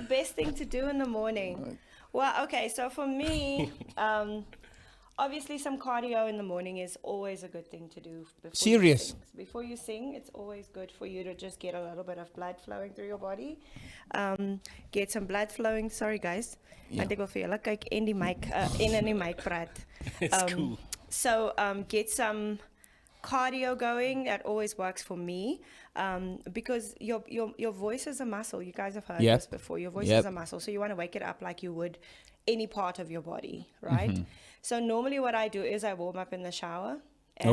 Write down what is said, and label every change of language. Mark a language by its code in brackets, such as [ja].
[en] the best thing to do in the morning. Well, okay, so for me, obviously some cardio in the morning is always a good thing to do. Serious? Before you sing, it's always good for you to just get a little bit of blood flowing through your body. Get some blood flowing. Sorry, guys. [af] Want ek wil vir julle kyk en die mic in die mic praat. [en] It's cool. So get some cardio going. That always works for me because your voice is a muscle. You guys have heard Yep. this before. Your voice Yep. is a muscle, so you want to wake it up like you would any part of your body, right? So normally what I do is I warm up in the shower and